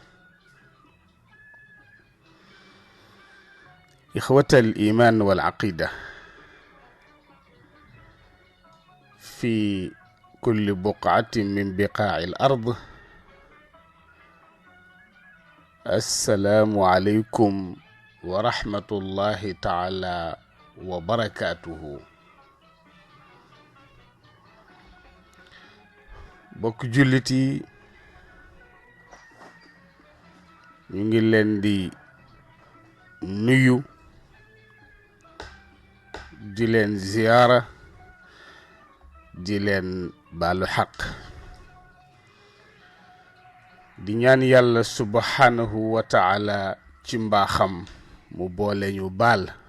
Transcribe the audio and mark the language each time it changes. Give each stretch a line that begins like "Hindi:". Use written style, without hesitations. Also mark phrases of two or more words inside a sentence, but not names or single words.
Arabic: إخوة الإيمان والعقيدة في كل بقعة من بقاع الأرض، السلام عليكم ورحمة الله تعالى وبركاته.
Wolof: bokk jullit yi ñu ngi leen di nuyu di leen ziyaara di leen baalu xaq di ñaan yàlla
Arabic: سبحانه وتعالى
Wolof: ci mbaaxam mu boole ñu baal,